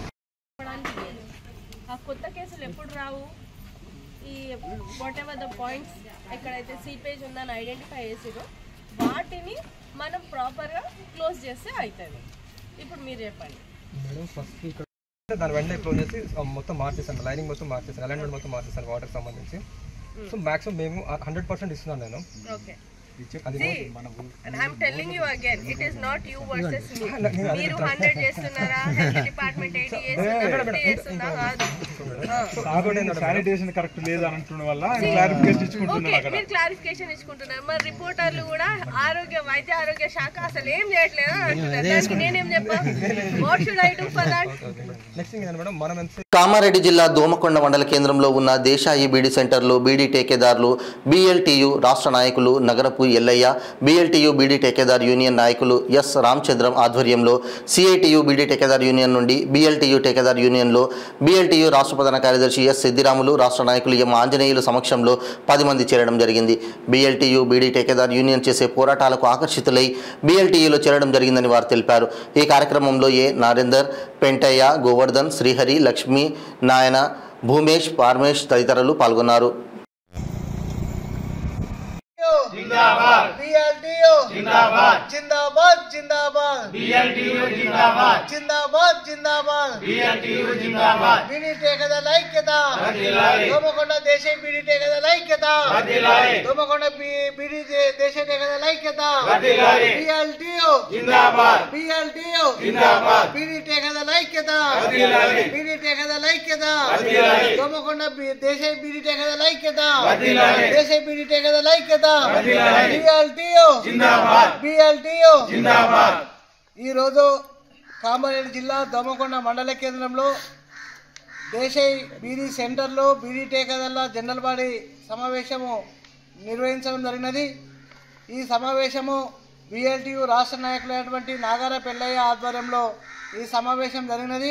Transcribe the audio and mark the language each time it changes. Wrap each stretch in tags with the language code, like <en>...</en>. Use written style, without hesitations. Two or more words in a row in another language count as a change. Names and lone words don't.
<te>ఆ కొత్త కేసులు ఎప్పుడు రావు, ఈ</te> <en>whatever the points</en> <te>ఎక్కడైతే సీపేజ్ ఉందని ఐడెంటిఫై చేసిరో వాటిని మనం ప్రాపర్గా క్లోజ్ చేస్తే అవుతుంది. ఇప్పుడు మీరు చెప్పండి. దాని వెంటనే క్లోజ్ చేసి మొత్తం మార్చేసాను, లైనింగ్ మొత్తం మార్చేసాను, అలైన్మెంట్ మొత్తం మార్చేసాను వాటర్కి సంబంధించి. సో మ్యాక్సిమం మేము 100% ఇస్తున్నాను నేను. ఓకే,</te> <en>and I'm telling you again, it is not you versus me.</en> <te>మీరు 100 చేస్తున్నారా,</te> <en>health department</en> <te>80 చేస్తున్నా కాదు. శానిటేషన్ కరెక్ట్ లేదు అని అంటున్న వల్ల క్లారిఫికేషన్ ఇచ్చుకుంటున్నారు. మీరు క్లారిఫికేషన్ ఇచ్చుకుంటున్నారు, మరి రిపోర్టర్లు కూడా వైద్య ఆరోగ్య శాఖ అసలు ఏం చేయట్లేదు అంటున్నారు. నేనేం చెప్పా,</te> <en>What should I do for that? next thing madam, మనం</en> <te>కామారెడ్డి జిల్లా దోమకొండ మండల కేంద్రంలో ఉన్న దేశాయి బీడీ సెంటర్లు, బీడీ టేకేదారులు, BLTU రాష్ట్ర నాయకులు నగరపు ఎల్లయ్య, BLTU బీడీ టేకేదార్ యూనియన్ నాయకులు ఎస్ రామచంద్రం ఆధ్వర్యంలో CITU బీడీ టేకేదార్ యూనియన్ నుండి BLTU టేకేదార్ యూనియన్లో BLTU రాష్ట్ర ప్రధాన కార్యదర్శి ఎస్ సిద్దిరాములు, రాష్ట్ర నాయకులు ఎం ఆంజనేయులు సమక్షంలో 10 మంది చేరడం జరిగింది. BLTU బీడీ టేకేదార్ యూనియన్ చేసే పోరాటాలకు ఆకర్షితులై BLTUలో చేరడం జరిగిందని వారు తెలిపారు. ఈ కార్యక్రమంలో ఏ నారేందర్, పెంటయ్య, గోవర్ధన్, శ్రీహరి, లక్ష్మి, నాయన, భూమేష్, పార్మేష్ తదితరులు పాల్గొన్నారు.</te> <hi>जिंदाबाद BLTU जिंदाबाद जिंदाबाद जिंदाबाद BLTU जिंदाबाद जिंदाबाद जिंदाबाद BLTU जिंदाबाद</hi> <te>బీడీ టేకేదార్ ఐక్యత దోమకొండ దేశ బీడీ టేకేదార్ ఐక్యత దోమకొండ బీడీ దేశ టేకేదార్ ఐక్యత BLTU जिंदाबाद BLTU जिंदाबाद బీడీ టేకేదార్ ఐక్యత బీడీ టేకేదార్ ఐక్యత దోమకొండ దేశ బీడీ టేకేదార్ ఐక్యత దేశ బీడీ టేకేదార్ ఐక్యత BLTU जिंदाबाद BLTU जिंदाबाद. ఈరోజు కామారెడ్డి జిల్లా దోమకొండ మండల కేంద్రంలో దేశాయి బీడీ సెంటర్లో బీడీ టేకేదార్ల జనరల్ బాడీ సమావేశము నిర్వహించడం జరిగినది. ఈ సమావేశము BLTU రాష్ట్ర నాయకులైనటువంటి నాగార పెళ్ళయ్య ఆధ్వర్యంలో ఈ సమావేశం జరిగినది.</te>